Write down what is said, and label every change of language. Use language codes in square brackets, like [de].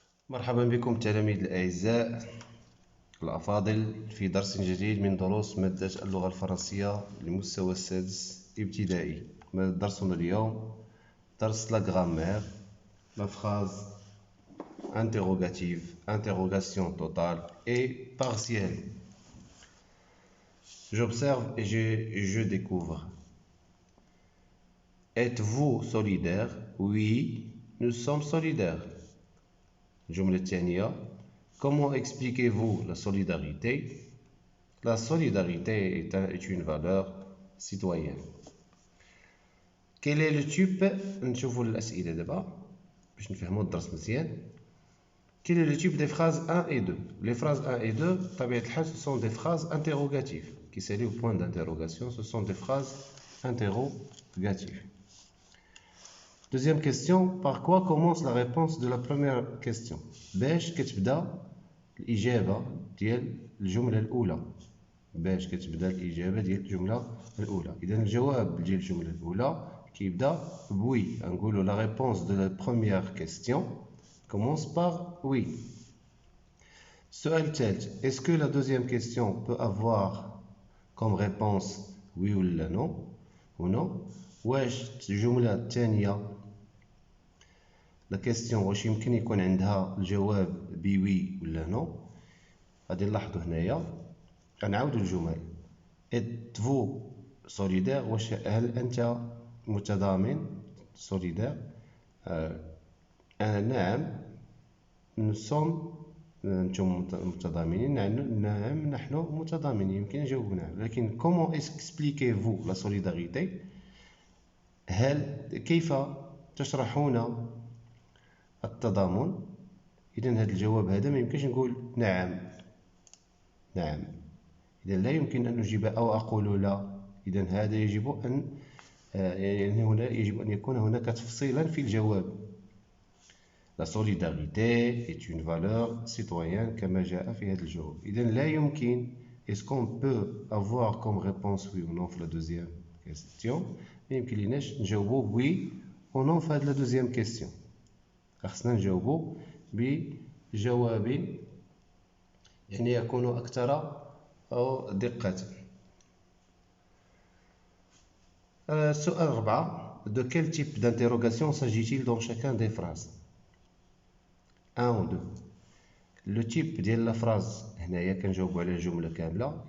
[ar] مرحبا بكم تلاميذ الأعزاء الأفاضل في درس جديد من دروس مادة اللغة الفرنسية للمستوى السادس ابتدائي. درسنا اليوم درس لا [fr] grammaire, la phrase interrogative, interrogation totale et partielle. J'observe et je découvre. Êtes-vous solidaire? Oui, nous sommes solidaires. [ar] الجملة الثانية: [fr] Comment expliquez-vous la solidarité? La solidarité est une valeur citoyenne. Quel est le type? [ar] نشوفوا الأسئلة دابا باش نفهموا الدرس مزيان. [fr] Quel est le type des phrases 1 et 2? Les phrases 1 et 2 [ar] بطبيعة الحال [fr] ce sont des phrases interrogatives qui s'allient au point d'interrogation. Ce sont des phrases interrogatives. Deuxième question: par quoi commence la réponse de la première question? [ar] باش كتبدا الإجابة ديال الجملة الأولى. باش كتبدا الإجابة ديال الجملة الأولى. إذا الجواب ديال الجملة الأولى كيبدا بوي. نقولوا [fr] la réponse de la première question commence par oui. [ar] السؤال الثالث: [fr] est-ce que la deuxième question peut avoir comme réponse oui ou non ou non? [ar] واش الجملة الثانية لا كيستيون واش يمكن يكون عندها الجواب بوي ولا نو؟ غادي نلاحظوا هنايا غنعاودوا الجمل. [fr] êtes-vous solidaire؟ [ar] واش هل انت متضامن؟ solidaire. نعم [fr] nous sommes [ar] انتم متضامنين. نعم نحن متضامنين. يمكن نجاوب نعم. لكن [fr] comment expliquez-vous la solidarité؟ [ar] هل كيف تشرحون التضامن؟ إذا هذا الجواب هذا ما يمكنش نقول نعم. نعم إذا لا يمكن أن نجيب أو أقول لا. إذا هذا يجب أن يعني هنا يجب أن يكون هناك تفصيلا في الجواب. [fr] La solidarité est une valeur citoyenne [ar] كما جاء في هذا الجواب. إذا لا يمكن. [fr] Est-ce qu'on peut avoir comme réponse oui ou non في la deuxième question؟ [ar] ما يمكن لناش نجاوبوا oui ou non في هذه la deuxième question. خصنا نجاوبوا بجواب يعني يكون أكثر دقة. السؤال 4: [fr] De quel type d'interrogation s'agit-il dans chacun des phrases? 1 ou 2. Le type [ar] ديال لا phrase هنايا كنجاوبوا على الجملة كاملة.